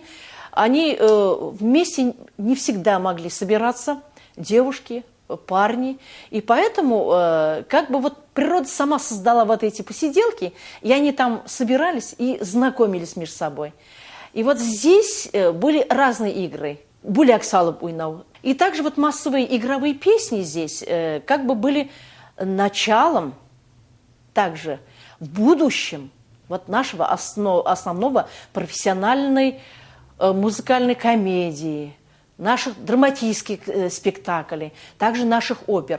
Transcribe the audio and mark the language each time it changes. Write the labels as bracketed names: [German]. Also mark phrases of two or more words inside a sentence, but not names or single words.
[Russian] Они вместе не всегда могли собираться, девушки, парни. И поэтому как бы вот природа сама создала вот эти посиделки, и они там собирались и знакомились между собой. И вот здесь были разные игры. [Tatar] Буляк салып уйнау. [Russian] И также вот массовые игровые песни здесь как бы были началом также в будущем вот нашего основного профессиональной музыкальной комедии, наших драматических спектаклей, также наших опер.